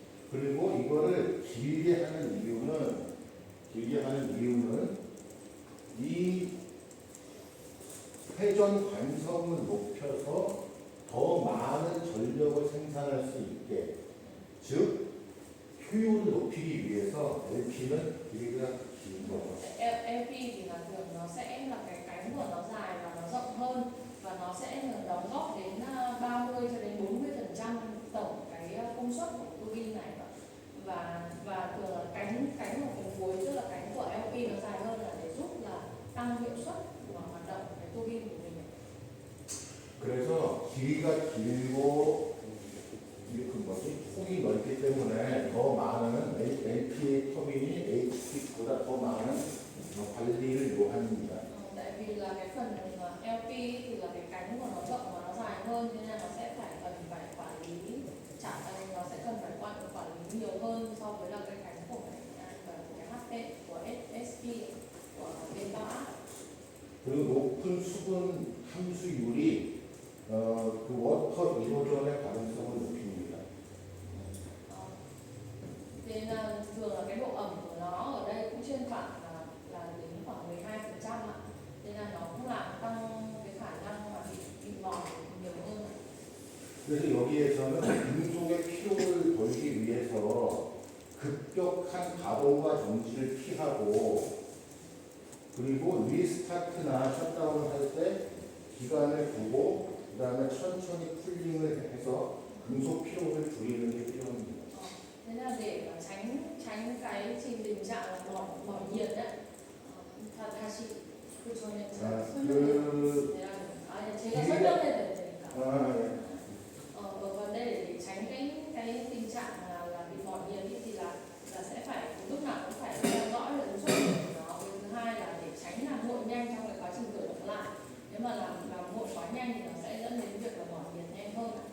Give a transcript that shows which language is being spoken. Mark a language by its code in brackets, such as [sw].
[ko] 그리고 이거를 길게 하는 이유는 이 회전 관성을 높여서 더 많은 전력을 생산할 수 있게, 즉 효율을 높이기 위해서 LP는 길이가 긴 거죠. [vi] LP thì là thường nó sẽ là cái cánh của nó dài và nó rộng hơn, và nó sẽ đóng góp đến 30 cho đến 40% tổng cái công suất của tua bin này, và thường là cánh ở phần cuối, tức là cánh của LP nó dài hơn là để giúp là tăng hiệu suất của hoạt động cái tua bin của mình. [ko] 그래서 길이가 길고 폭이 넓기 때문에 더 많은 LP 터빈이 HP보다 더 많은 관리를 요합니다. [vi] Tại vì là cái phần LP thì là cái cánh của nó rộng và nó dài hơn, nên là nó sẽ cần phải quản lý nó sẽ cần phải quản lý nhiều hơn so với là cái cánh của cái HP của SP của bên bao áp. [ko] 그리고 높은 수분 함수율이 그 워터 이로전의 가능성을 높입니다. [vi] Nên là thường là cái độ ẩm của nó ở đây cũng trên khoảng là đến khoảng 12% ạ. Nên là nó cũng làm tăng cái khả năng mà bị mòn nhiều hơn. [ko] 그래서 여기에서는 금속의 피로를 벌기 위해서 급격한 가동과 정지를 피하고, 그리고 리스타트나 셧다운을 할 때 기간을 두고 그 다음에 천천히 쿨링을 해서 금속 피로를 줄이는 게 필요합니다. [vi] Thế là để tránh cái tình trạng là mỏi nhiệt đấy. [ko] 다시 그 전에 제가 제가 설명해야 되니까. [vi] Và đây để tránh cái tình trạng là bị mỏi nhiệt thì là sẽ phải lúc nào cũng phải theo dõi là ứng suất của nó. Cái thứ hai là để tránh làm nguội nhanh trong cái quá trình khởi động lại. Nếu mà làm nguội quá nhanh thì nó sẽ dẫn đến việc là mỏi nhiệt nhanh hơn.